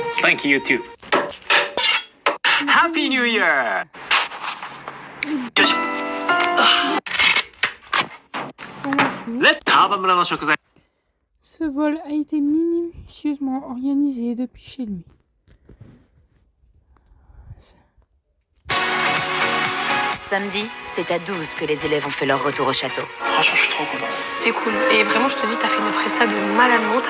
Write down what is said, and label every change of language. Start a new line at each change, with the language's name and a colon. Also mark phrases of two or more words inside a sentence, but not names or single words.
English: Thank you too. Happy New Year!
Japanese: よいしょ。川場村の食材。
French: Ce vol a été minutieusement organisé depuis chez lui. Samedi, c'est à 12 que les élèves ont fait leur retour au château. Franchement, je suis trop content. C'est cool. Et vraiment, je te dis, t'as fait une presta de malade mental.